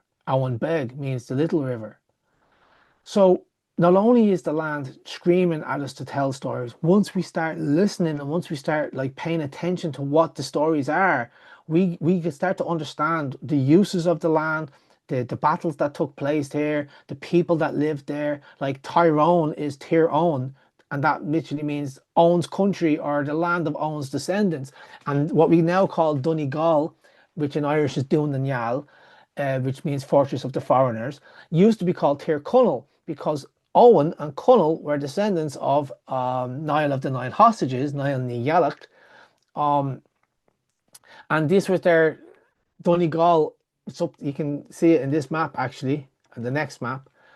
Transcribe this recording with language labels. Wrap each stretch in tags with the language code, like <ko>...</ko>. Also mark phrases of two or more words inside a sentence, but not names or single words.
<en>Awan Beg means the little river. So not only is the land screaming at us to tell stories, once we start listening and once we start like paying attention to what the stories are, we can start to understand the uses of the land, the battles that took place here, the people that lived there. Like Tyrone is Tir Own, and that literally means Owen's country or the land of Owen's descendants. And what we now call Donegal, which in Irish is Dún na nGael, which means fortress of the foreigners, used to be called Tir Connell because Owen and Connell were descendants of Niall of the Nine Hostages, Niall ní Ghealach. And this was their Donegal. So you can see it in this map actually, and the next map.</en>